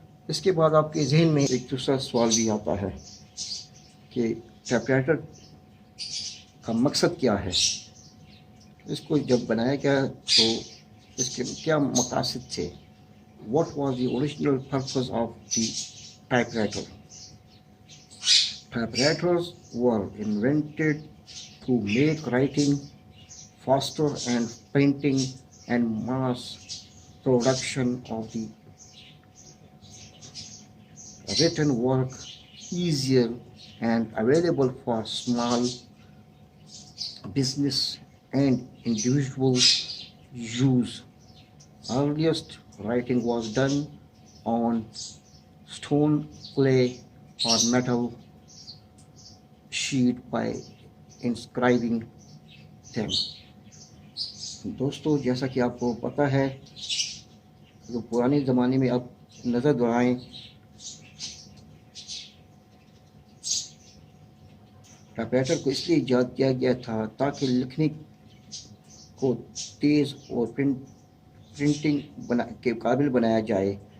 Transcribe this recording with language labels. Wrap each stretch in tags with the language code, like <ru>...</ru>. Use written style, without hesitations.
<hi>इसके बाद आपके जहन में एक दूसरा सवाल भी आता है कि टाइपराइटर का मकसद क्या है, इसको जब बनाया गया तो इसके क्या मकासद थे।</hi> <en>What was the original purpose of the typewriter? Typewriters were invented to make writing faster and printing and mass production of the written work easier and available for small business and individual use. Earliest writing was done on stone, clay, or metal sheet by inscribing them.</en> <hi>दोस्तों, जैसा कि आपको पता है, जो पुराने ज़माने में आप नज़र दोहराएं, टाइपराइटर को इसलिए इजाद किया गया था ताकि लिखने को तेज़ और प्रिंटिंग के काबिल बनाया जाए</hi>